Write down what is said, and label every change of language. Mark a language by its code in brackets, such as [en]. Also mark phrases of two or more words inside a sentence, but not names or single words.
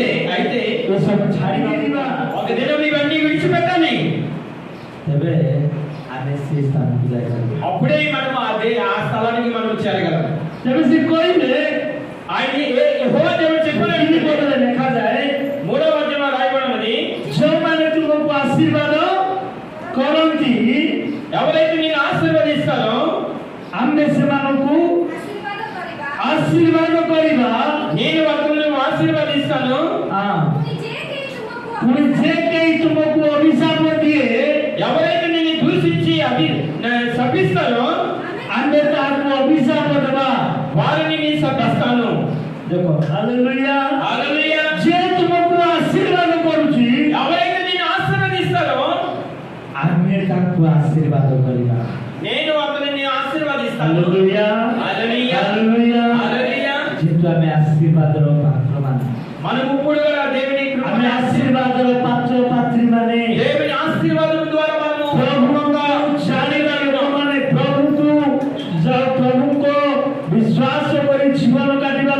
[or] ଏସବୁ ଛାଡ଼ିକି ଯିବା, [te] ఒక దినం ఇవన్నీ విడిచిపెట్టాలి। [or] ତେବେ ଆମେ ସେ ସ୍ଥାନକୁ ଯାଇପାରିବା। [te] అప్పుడే మనం ఆ స్థలానికి మనం చేరగలం। [or] ତେବେ ସେ କହିଲେ, [te] ఆయన యెహోవా దేవుడు చెప్పిన [or] ତିନି ପଦରେ ଲେଖାଯାଏ, [te] 3వ అధ్యాయంలో రాయబడినది, [or] ଯେଉଁମାନେ ତୁମକୁ ଆଶୀର୍ବାଦ କରନ୍ତି, [te] ఎవరైతే నేను ఆశీర్వదిస్తానో [or] ଆମେ ସେମାନଙ୍କୁ ଆଶୀର୍ବାଦ କରିବା, ଆଶୀର୍ବାଦ କରିବା। [te] నేను వారిని ఆశీర్వదిస్తాను। [or] ପୁଣି ଯେ କେହି ତୁମକୁ ଅଭିଶାପ ଦିଏ, [te] ఎవరైతే నేను దూషించి శపిస్తానో [or] ଆମେ ତାହାକୁ ଅଭିଶାପ ଦେବା, [te] వారిని నేను శపిస్తాను। [or] ଦେଖ, ହାଲେଲୁୟା। [te] హల్లెలూయా। [or] ଯେ ତୁମକୁ ଆଶୀର୍ବାଦ କରୁଛି, [te] ఎవరైతే నేను ఆశీర్వదిస్తానో [or] ଆମେ ତାକୁ ଆଶୀର୍ବାଦ କରିବା। [te] నేను అతనిని ఆశీర్వదిస్తాను। [or] ହାଲେଲୁୟା, [te] హల్లెలూయా, [or] ହାଲେଲୁୟା। [te] హల్లెలూయా। [or] ଯେହେତୁ ଆମେ ଆଶୀର୍ବାଦର ପାତ୍ରମାନେ, [te] మనము ఇప్పుడు కూడా దేవుని [or] ଆମେ ଆଶୀର୍ବାଦର ପାତ୍ର ପାତ୍ରୀ ମାନେ, [te] దేవుని ఆశీర్వాదం ద్వారా మనము [or] ପ୍ରଭୁଙ୍କ ଜାଣିବା ଲୋକମାନେ, ପ୍ରଭୁଙ୍କୁ ବିଶ୍ୱାସ କରି ଜୀବନ